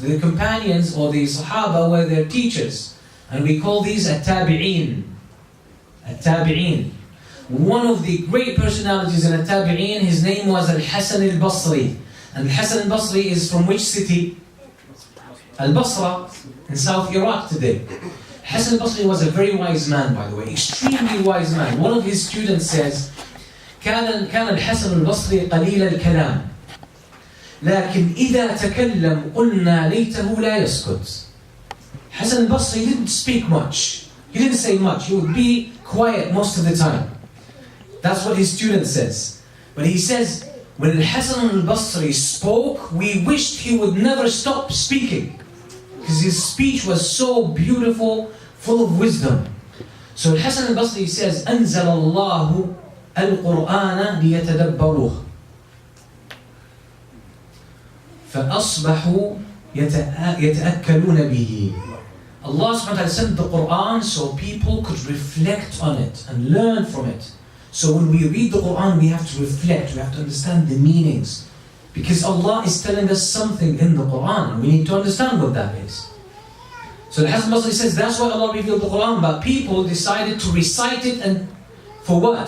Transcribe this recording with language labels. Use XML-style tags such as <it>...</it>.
<en>The companions, or the Sahaba, were their teachers. And we call these at-tabi'een. At-tabi'een. One of the great personalities in at-tabi'een, his name was Al-Hasan al-Basri. And Al-Hasan al-Basri is from which city? Al-Basra, in South Iraq today. Hasan al-Basri was a very wise man, by the way. Extremely wise man. One of his students says,</en> <ar>كان الحسن البصري قليل الكلام لكن إذا تكلم قلنا ليته لا يسكت.</ar> <en>Hasan al-Basri didn't speak much. He didn't say much. He would be quiet most of the time. That's what his student says. But he says, when Hasan al-Basri spoke, we wished he would never stop speaking. Because his speech was so beautiful, full of wisdom. So Hasan al-Basri says,</en> <ar>أنزل الله القرآن ليتدبروه فأصبحوا يتأكلون به.</ar> <en>Allah subhanahu wa ta'ala sent the Quran so people could reflect on it and learn from it. So when we read the Quran, we have to reflect, we have to understand the meanings. Because Allah is telling us something in the Quran, and we need to understand what that is. So the Hasan al-Basri says that's why Allah revealed the Quran, but people decided to recite it, and for what?</en>